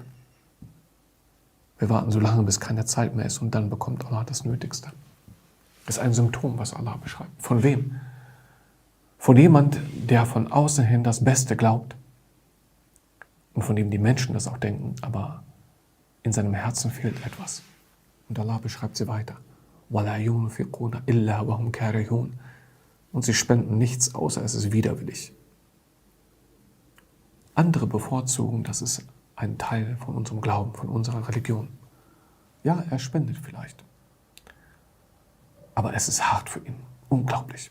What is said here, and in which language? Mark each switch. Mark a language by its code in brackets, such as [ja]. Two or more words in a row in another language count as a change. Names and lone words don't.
[de] Wir warten so lange, bis keine Zeit mehr ist und dann bekommt Allah das Nötigste. Das ist ein Symptom, was Allah beschreibt. Von wem? Von jemand, der von außen hin das Beste glaubt und von dem die Menschen das auch denken, aber in seinem Herzen fehlt etwas. Und Allah beschreibt sie weiter. [ar] وَلَا يُنْفِقُونَ إِلَّا وَهُمْ كَارِهُونَ. [de] Und sie spenden nichts, außer es ist widerwillig. Andere bevorzugen, das ist ein Teil von unserem Glauben, von unserer Religion. Ja, er spendet vielleicht. Aber es ist hart für ihn. Unglaublich.